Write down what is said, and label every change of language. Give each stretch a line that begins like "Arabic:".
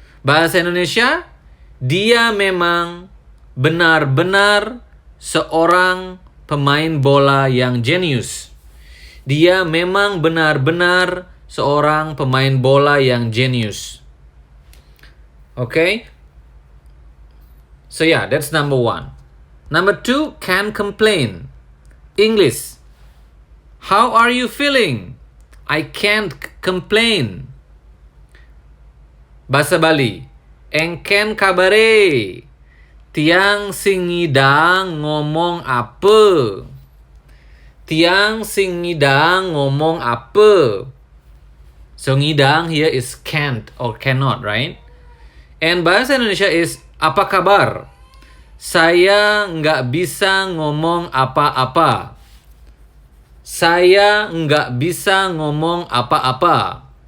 Indonesian: Bahasa Indonesia, dia memang benar-benar seorang pemain bola yang jenius. Dia memang benar-benar seorang pemain bola yang jenius.
English: Okay? So yeah, that's number one. Number two, can complain. English. How are you feeling? I can't complain.
Balinese: Bahasa Bali, engken kabare, tiang sing ngidang ngomong apa? Tiang sing ngidang ngomong apa?
English: So ngidang here is can't or cannot, right? And Bahasa Indonesia is
Indonesian: apa kabar? Saya nggak bisa ngomong apa-apa. Saya nggak bisa ngomong apa-apa.